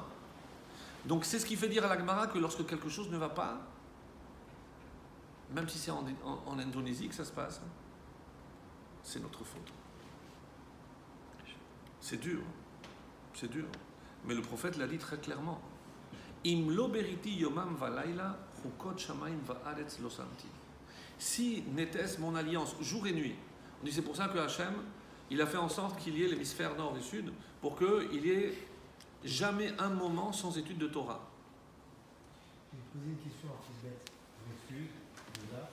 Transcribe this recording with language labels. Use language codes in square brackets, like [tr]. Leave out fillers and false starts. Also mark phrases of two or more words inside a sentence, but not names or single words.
[fr] Donc c'est ce qui fait dire à la Gemara que lorsque quelque chose ne va pas, même si c'est en Indonésie que ça se passe, c'est notre faute. C'est dur. C'est dur. Mais le prophète l'a dit très clairement. [he] אם לא בריתי יומם ולילה חקות שמים וארץ לא שמתי. [fr] Si n'était-ce mon alliance jour et nuit. On dit c'est pour ça que Hachem, il a fait en sorte qu'il y ait l'hémisphère nord et sud pour qu'il y ait jamais un moment sans étude de Torah. Je vais te poser une question un peu bête. Je m'excuse, déjà.